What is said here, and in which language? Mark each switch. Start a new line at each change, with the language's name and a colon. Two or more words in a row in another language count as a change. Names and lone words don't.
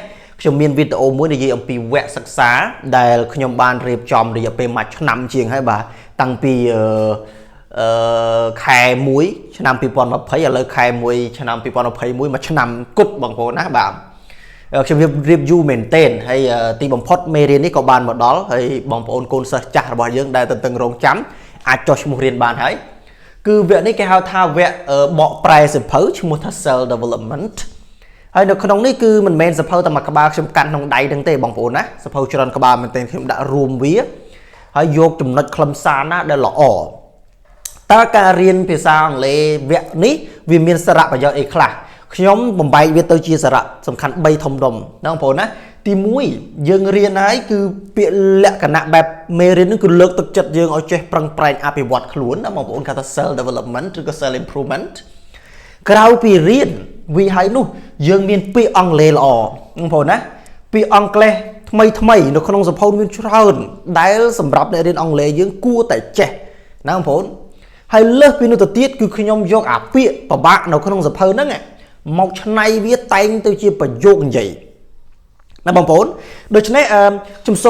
Khmer: ខ្ញុំមានវីដេអូមួយនិយាយអំពីវគ្គសិក្សាដែលខ្ញុំបានរៀបចំរយៈពេលមួយឆ្នាំជាងហើយបាទតាំងពីខែ1ឆ្នាំ2020ឥឡូវខែ1ឆ្នាំ2021មួយឆ្នាំគត់បងប្អូនណាបាទខ្ញុំរៀបយូរមែនទែនហើយទីបំផុតមេរៀននេះក៏បានមកដល់ហើយបងប្អូនកូនសិស្សចាស់របស់យើងដែលតឹងរងចាំអាចចុះឈ្មោះរៀនបានហើយគឺវគ្គនេះគេហៅថាវគ្គបកប្រែសៀវ ភៅឈ្មោះថា
English: self development
Khmer: ហើយនៅក្នុងនេះគឺមិនមែនសៀវភៅតែមួយក្បាលខ្ញុំកាន់ក្នុងដៃហ្នឹងទេបងប្អូនណាសៀវភៅច្រើនក្បាលមែនទែនខ្ញុំដាក់រួមវាហើយយកចំណុចខ្លឹមសារណាដែលល្អតើការរៀនភាសាអង់គ្លេសវគ្គនេះវាមានសារៈប្រយោជន៍អីខ្លះខ្ញុំបំបែកវាទៅជាសារៈ សំខាន់3ធំដុំណាបងប្អូនណាទី1យើងរៀនហើយគឺពាក្យលក្ខណៈបែបមេរៀននេះគឺលើកទឹកចិត្តយើងឲ្យចេះប្រឹងប្រែងអភិវឌ្ឍខ្លួនណាបងប្អូនគេថា
English: self development
Khmer: ឬក៏
English: self improvement
Khmer: ក្រៅពីរៀនវាហើយ នោះយើងមានពាក្យអង់គ្លេសល្អបងប្អូនណាពាក្យអង់គ្លេសថ្មីនៅក្នុងសៀវភៅមានច្រើនដែលសម្រាប់អ្នករៀនអង់គ្លេសយើងគួរតែចេះណាបងប្អូនហើយលើសពីនោះទៅទៀតគឺខ្ញុំយក អាពាក្យពិបាកនៅក្នុងសៀវភៅហ្នឹងមកឆ្នៃវាតែងទៅជាប្រយោគនិយាយណាបងប្អូនដូច្នេះខ្ញុំសូម